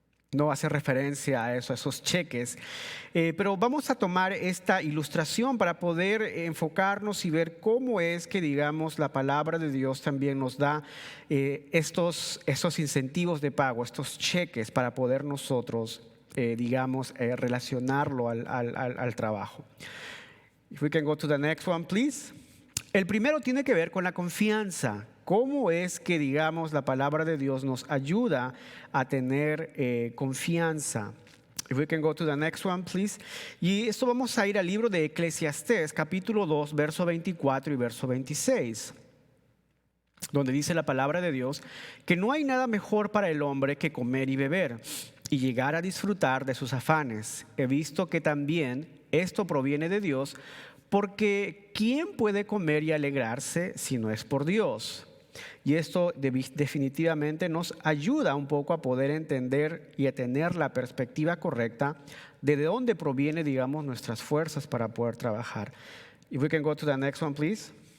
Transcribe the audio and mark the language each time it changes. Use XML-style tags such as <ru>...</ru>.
<es>No hace referencia a eso, a esos cheques. Pero vamos a tomar esta ilustración para poder enfocarnos y ver cómo es que, digamos, la palabra de Dios también nos da estos incentivos de pago, estos cheques para poder nosotros, relacionarlo al trabajo.</es> <en>If we can go to the next one, please.</en> <es>El primero tiene que ver con la confianza. ¿Cómo es que, digamos, la palabra de Dios nos ayuda a tener confianza?</es> <en>If we can go to the next one, please.</en> <es>Y esto vamos a ir al libro de Eclesiastés, capítulo 2, verso 24 y verso 26. Donde dice la palabra de Dios que no hay nada mejor para el hombre que comer y beber y llegar a disfrutar de sus afanes. He visto que también esto proviene de Dios, porque ¿quién puede comer y alegrarse si no es por Dios? Y esto definitivamente nos ayuda un poco a poder entender y a tener la perspectiva correcta de dónde proviene, digamos, nuestras fuerzas para poder trabajar.</es> <en>If we can go to the next one, please.</en>